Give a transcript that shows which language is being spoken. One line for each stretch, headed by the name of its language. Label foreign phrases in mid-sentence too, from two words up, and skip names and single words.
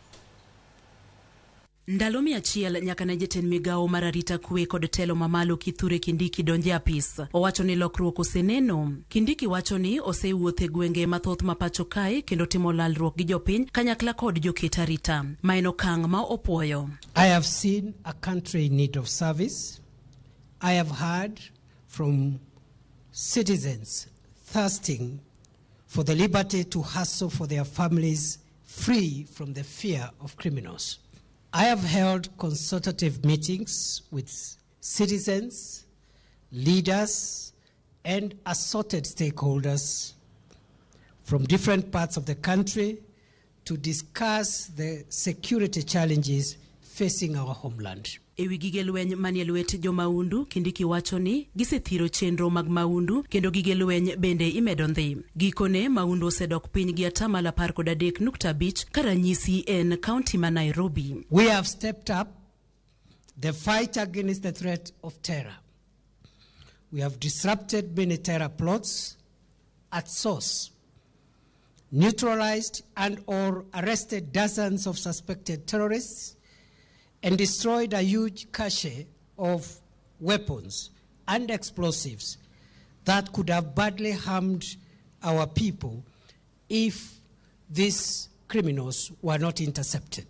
Luo (Kenya and Tanzania): Ndalo 100 nyaka ne jatend migao mar arita kwe kod telo mamalo Kithure Kindiki donje apis. Owacho ni lokruok oseneno. Kindiki wacho ni osewuothe gwenge mathoth mapacho kae kendo timo lalruok gi jopiny kanyakla kod joket arita. Maeno kang' ma opuoyo.
English: I have seen a country in need of service. I have heard from citizens thirsting for the liberty to hustle for their families free from the fear of criminals. I have held consultative meetings with citizens, leaders, and assorted stakeholders from different parts of the country to discuss the security challenges facing our homeland.
Luo (Kenya and Tanzania): Ewi gige lweny manie lwet jo maundu, Kindiki wacho ni gisethiro chenro mag maundu kendo gige lweny bende imedo ndhi. Gikone maundu osedok piny gi atamalo 13.5 karanyisi en kaunti ma Nairobi.
English: We have stepped up the fight against the threat of terror. We have disrupted many terror plots at source, neutralized and or arrested dozens of suspected terrorists, and destroyed a huge cache of weapons and explosives that could have badly harmed our people if these criminals were not intercepted.